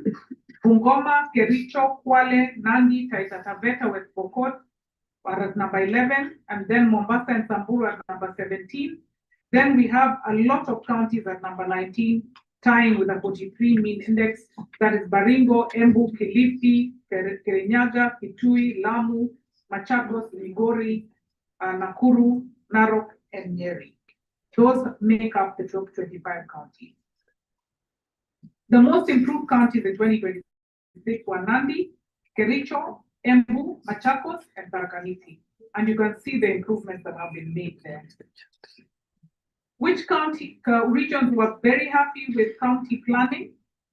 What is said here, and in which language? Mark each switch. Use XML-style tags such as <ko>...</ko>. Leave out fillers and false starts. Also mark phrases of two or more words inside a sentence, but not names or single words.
<en>Bungoma, Kericho, Kwale, Nandi, Taita Taveta, West Pokot are at number 11. And then Mombasa and Samburu at number 17. Then we have a lot of counties at number 19, tying with a 43 mean index. That is Baringo, Embu, Kilifi, Kirinyaga, Kitui, Lamu, Machakos, Migori, Nakuru, Narok, and Nyeri. Those make up the top 25 counties. The most improved counties in 2026 were Nandi, Kericho, Embu, Machakos, and Tharaka Nithi. And you can see the improvements that have been made there. Which county regions were very happy with county planning?</en>